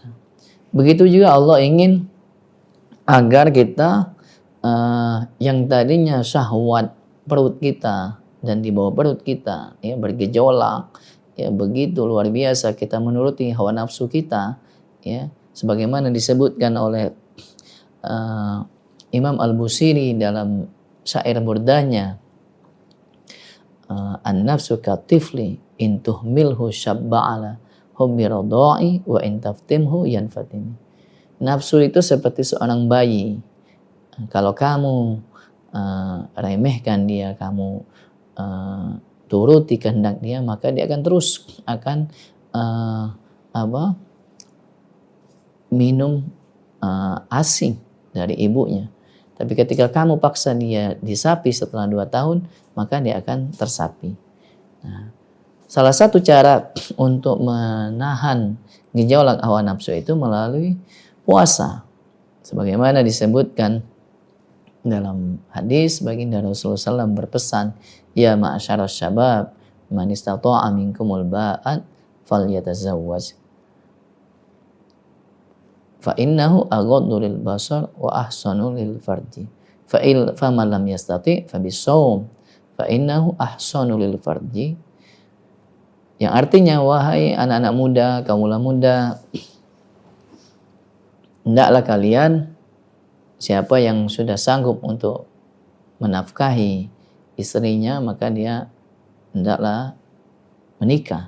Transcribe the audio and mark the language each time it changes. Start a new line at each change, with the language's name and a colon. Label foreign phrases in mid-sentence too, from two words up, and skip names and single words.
Indonesian: Begitu juga Allah ingin agar kita yang tadinya syahwat perut kita dan di bawah perut kita ya bergejolak ya, begitu luar biasa kita menuruti hawa nafsu kita ya, sebagaimana disebutkan oleh Imam Al-Busiri dalam syair burdahnya,
Arabic: النفس كالطفل إن تهمله شب على حب الرضاع وإن تفطمه ينفطم.
Indonesian: Nafsu itu seperti seorang bayi. Kalau kamu remehkan dia, kamu turuti kehendak dia, maka dia akan terus minum ASI dari ibunya. Tapi ketika kamu paksa dia disapi setelah 2 tahun, maka dia akan tersapi. Nah, salah satu cara untuk menahan gejolak hawa nafsu itu melalui puasa. Sebagaimana disebutkan dalam hadis, baginda Rasulullah SAW berpesan,
Arabic: يا معشر الشباب، من استطاع منكم الباءة فليتزوج. فإنه أغض للبصر وأحصن للفرج. فمن لم يستطع فبالصوم. فإنه أحصن للفرج.
Indonesian: Yang artinya, wahai anak-anak muda, kaumula muda, hendaklah kalian, siapa yang sudah sanggup untuk menafkahi istrinya, maka dia hendaklah menikah.